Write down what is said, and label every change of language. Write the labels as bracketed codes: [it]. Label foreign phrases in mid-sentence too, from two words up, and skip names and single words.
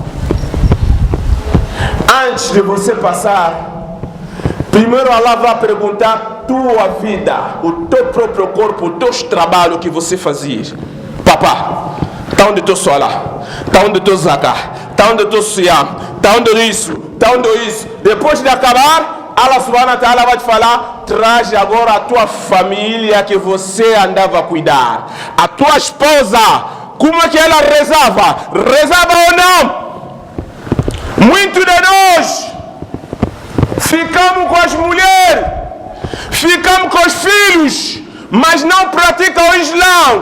[pt] Antes de você passar, primeiro Allah vai perguntar tua vida, o teu próprio corpo, os teus trabalhos que você fazia. Papá, está onde tu sola? Está onde tu zakat? Está onde tu siyam? Está onde isso? Está onde isso? Depois de acabar, [ar] الله سبحانه وتعالى [pt] vai te falar: traz agora a tua família que você andava a cuidar. A tua esposa, como é que ela rezava? Rezava ou não? Muitos de nós ficamos com as mulheres, ficamos com os filhos, mas não praticam o Islã.